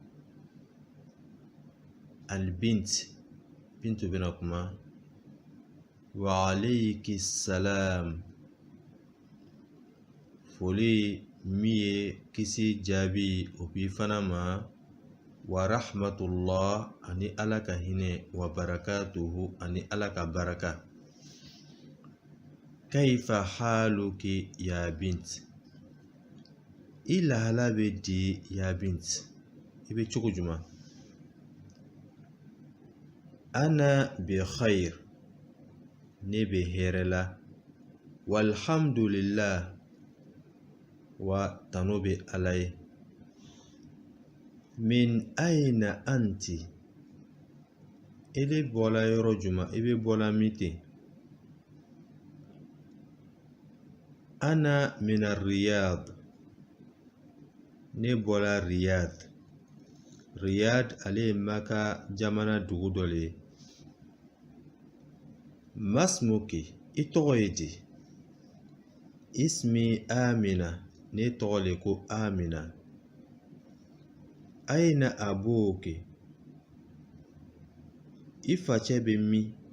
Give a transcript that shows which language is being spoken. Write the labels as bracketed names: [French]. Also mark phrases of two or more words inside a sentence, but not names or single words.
[Arabic] البنت بنت [Bambara] bɛna kuma [Arabic] وعليك السلام [Bambara] foli min ye kisi jaabi o b'i fana ma [Arabic] ورحمة الله [Bambara] ani ala ka hinɛ [Arabic] وبركاته [Bambara] ani ala ka baraka [Arabic] كيف حالك يا بنت [Bambara] i lahala bɛ di [Arabic] يا بنت [Bambara] i bɛ cogo jumɛn [Arabic] أنا بخير [Bambara] ne bɛ hɛrɛ la walhamdulillah wa tano bɛ ala ye min [Arabic] أين أنتِ [Bambara] i bɛ bɔla yɔrɔ jumɛn i bɛ bɔla min ten [Arabic] أنا من رياض [Bambara] ne bɔla riyad ale ye maka jamana dugu dɔ le ye masmuki i tɔgɔ ye di [Arabic] اسمي أمينة [Bambara] ne tɔgɔ le ko amina [Arabic] أين أبوك [Bambara] i facɛ bɛ min